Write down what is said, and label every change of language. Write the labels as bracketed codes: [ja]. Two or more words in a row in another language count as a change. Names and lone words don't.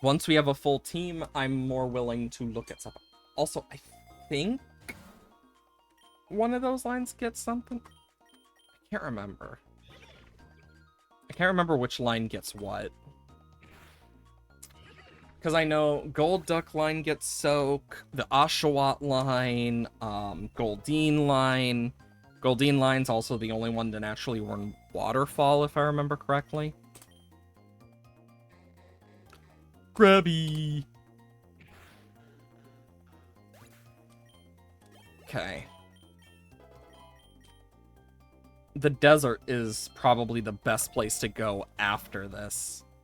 [en] Once we have a full team, I'm more willing to look at stuff. Also, I think one of those lines gets something. I can't remember. I can't remember which line gets what. Because I know Gold Duck line gets Soak, the Oshawott line, Goldeen line. Goldeen line's also the only one to naturally run Waterfall, if I remember correctly. Grabby! Okay. The desert is probably the best place to go after this.